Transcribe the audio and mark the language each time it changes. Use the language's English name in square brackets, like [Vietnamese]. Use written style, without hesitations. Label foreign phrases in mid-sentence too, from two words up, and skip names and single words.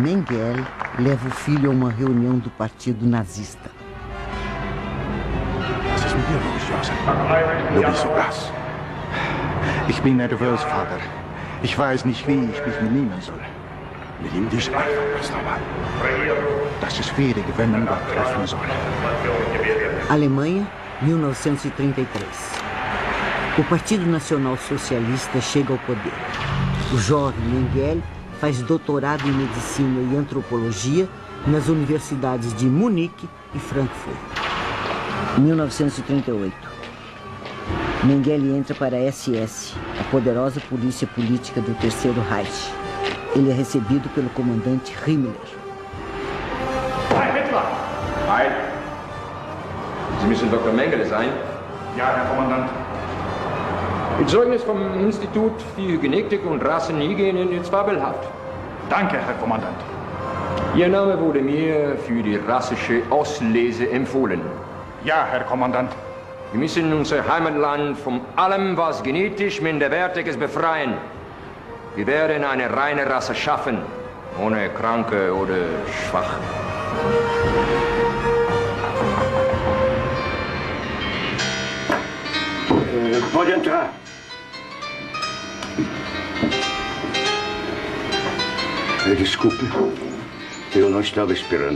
[Portuguese] Mengele, leva o filho a uma reunião do partido nazista. [German] Was ist mit dir los, Josef? Du bist so blass. Ich bin nervös, Vater. Ich weiß nicht, wie ich mich benihmen soll. Benimm dich einfach ganz normal. Das ist schwierig, wenn man Gott treffen soll. [Portuguese] Alemanha, 1933. O Partido Nacional Socialista chega ao poder. O jovem Mengele faz doutorado em medicina e antropologia nas universidades de Munique e Frankfurt. Em 1938, Mengele entra para a SS, a poderosa polícia política do Terceiro Reich. Ele é recebido pelo comandante Himmler. [German] Heil Hitler! Heil! Sie müssen Dr. Mengele sein? Ja, Herr Kommandant. Mit Zeugnis vom Institut für Genetik und Rassenhygiene in Zwabbelhaft. Danke, Herr Kommandant. Ihr Name wurde mir für die rassische Auslese empfohlen. Ja, Herr Kommandant. Wir müssen unser Heimatland von allem, was genetisch minderwertig ist, befreien. Wir werden eine reine Rasse schaffen, ohne Kranke oder Schwache. [Portuguese] Pode entrar. Desculpe, eu não estava esperando.